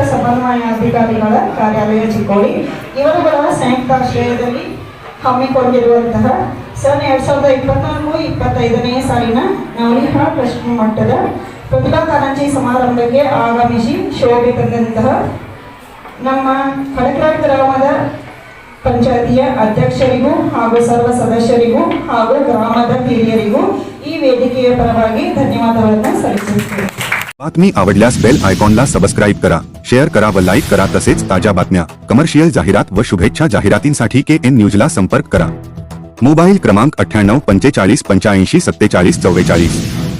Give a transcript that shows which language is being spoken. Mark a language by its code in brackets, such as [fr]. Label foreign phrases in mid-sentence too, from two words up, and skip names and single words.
[kn] ಸಮನ್ವಯಾಧಿಕಾರಿಗಳ ಕಾರ್ಯಾಲಯ ಚಿಕ್ಕೋಡಿ ಇವರುಗಳ ಸಂಯುಕ್ತಾಶ್ರಯದಲ್ಲಿ ಹಮ್ಮಿಕೊಂಡಿರುವಂತಹ ಸನ್ 2024-25ನೇ ಸಾಲಿನ ನವಲಿಹಾಳ್ ಪ್ರಶ್ನೆ ಮಟ್ಟದ ಪ್ರತಿಭಾ ಕಾರಂಜಿ ಸಮಾರಂಭಕ್ಕೆ ಆಗಮಿಸಿ ಶೋಭೆ ತಂದಂತಹ ನಮ್ಮ ಖಡಕ್ರಾಳ್ ಗ್ರಾಮದ ಪಂಚಾಯತಿಯ ಅಧ್ಯಕ್ಷರಿಗೂ ಹಾಗೂ ಸರ್ವ ಸದಸ್ಯರಿಗೂ ಹಾಗೂ ಗ್ರಾಮದ ಹಿರಿಯರಿಗೂ ಈ ವೇದಿಕೆಯ ಪರವಾಗಿ ಧನ್ಯವಾದಗಳನ್ನು ಸಲ್ಲಿಸುತ್ತೇನೆ. [mr] बातमी आवडल्यास [en] bell iconला [mr] सबस्क्राईब करा, शेअर करा व लाईक करा. तसेच ताज्या बातम्या, कमर्शियल जाहिरात व शुभेच्छा जाहिरातींसाठी KN न्यूजला संपर्क करा. मोबाईल क्रमांक 98 45 85 47 44.